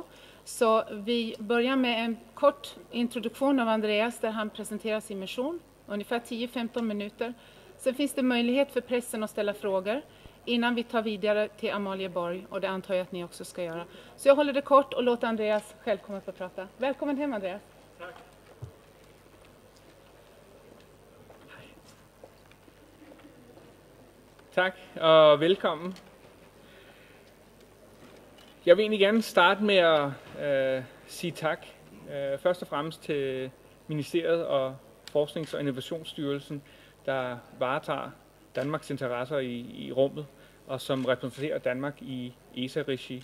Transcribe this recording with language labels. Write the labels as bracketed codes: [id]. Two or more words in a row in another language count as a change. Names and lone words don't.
[sv] Så vi börjar med en kort introduktion av Andreas där han presenterar sin mission. Ungefär 10-15 minuter. Sen finns det möjlighet för pressen att ställa frågor innan vi tar vidare till Amalie Borg och det antar jag att ni också ska göra. Så jag håller det kort och låter Andreas själv komma upp och prata. Välkommen hem Andreas. Tack. [da] Tak og velkommen. Jeg vil egentlig gerne starte med at sige tak. Først og fremmest til Ministeriet og Forsknings- og Innovationsstyrelsen, der varetager Danmarks interesser i rummet og som repræsenterer Danmark i ESA-regi.